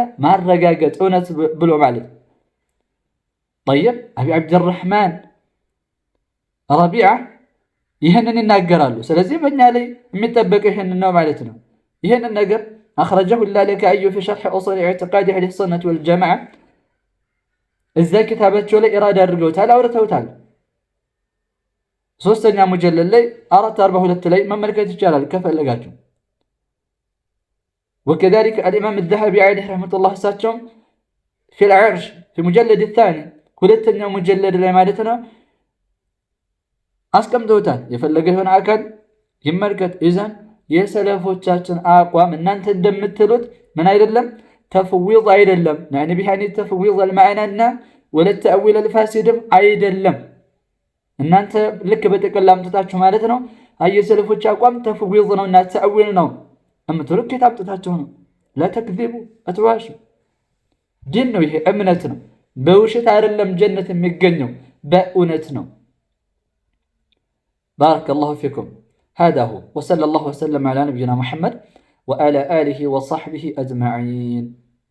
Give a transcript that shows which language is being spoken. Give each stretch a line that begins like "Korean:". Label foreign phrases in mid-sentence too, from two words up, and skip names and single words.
Amharic: ማረጋገጥ እውነት ብሎ ማለት። ጠይብ አቢ ዓብድራሕማን ረቢዓ ይህንን ይናገራሉ። ስለዚህ በእኛ ላይ የሚጠበቀው ይህንን ነው ማለት ነው። ይህንን ነገር
Arabic: أخرجه اللالكائي في شرح أصول اعتقاد أهل السنة والجماعة
Amharic: እዛ ኪታባቸው ላይ ኢራዳ አድርገውታል፣ አውርተውታል። ሶስተኛ ሙጀለድ ላይ 442 ላይ መመልከት ይቻላል ከፈለጋችሁ።
Arabic: وكذلك الإمام الذهبي عليه رحمة الله
Amharic: እሳቸውም
Arabic: في العرش في مجلد الثاني
Amharic: ሁለተኛው ሙጀለድ ላይ ማለት ነው አስቀምጠውታል። የፈለገ ይሆን አካል ይመልከት። ኢዘን የሰለፎቻችን አቋም እናንተ እንደምትሉት ምን አይደለም፣ ተፍዊድ አይደለም።
Arabic: يعني بحاني تفويض المعنى ولا التأويل الفاسد
Amharic: አይደለም። እናንተ ልክ በተቀላ አምጥታችሁ ማለት ነው የሰለፎች አቋም ተፍዊድ ነውና ተأويل ነው እምትሉ ኪታብ አምጥታችሁ ነው። ለተክذቡ አትዋሹ። ዲን ነው ይሄ፣ እምነት ነው። በውሸት አይደለም ጀነት የሚገኘው በእውነት ነው።
Arabic: بارك الله فيكم. هذا هو وصلى الله وسلم على نبينا محمد وعلى آله وصحبه أجمعين.